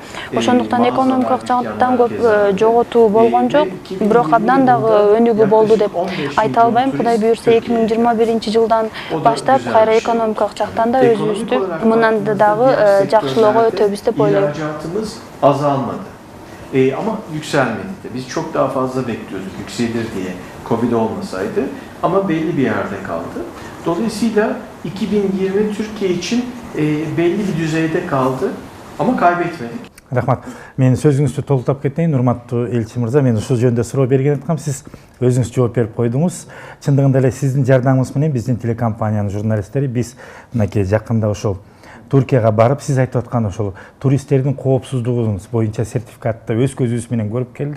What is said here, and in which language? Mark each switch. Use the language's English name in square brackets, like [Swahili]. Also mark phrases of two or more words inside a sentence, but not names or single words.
[Kyrgyz] Ошондуктан экономикалык жактан көп жоготуу болгон жок, бирок абдан дагы өнүгүү болду деп айта албайм. Кудай буйрса 2021 жылдан баштап кайра экономикалык жактан да өзүбүздү мындан дагы жакшылоого өтөбүз деп ойлойм. [Turkish] Azalmadı. Ama yükselmedi de. Biz çok daha fazla bekliyorduk yükselir diye Covid olmasaydı. Ama belli bir yerde kaldı. Dolayısıyla 2020 Türkiye için belli bir düzeyde kaldı ama kaybetmedik. [Kyrgyz] Рахмат. Мен сөзүңүздү толуктап кетейин. Урматтуу элчи мырза, мен ушул жөнүндө суроо берген аткам. Сиз өзүңүз жооп берип койдуңуз. Чындыгында эле сиздин жардамыңыз менен биздин телекомпаниянын журналисттери биз мынакей жакында ошол Түркияга барып, сиз айтып аткан ошол туристтердин коопсуздугу боюнча сертификатты өз көзүбүз менен көрүп келдик.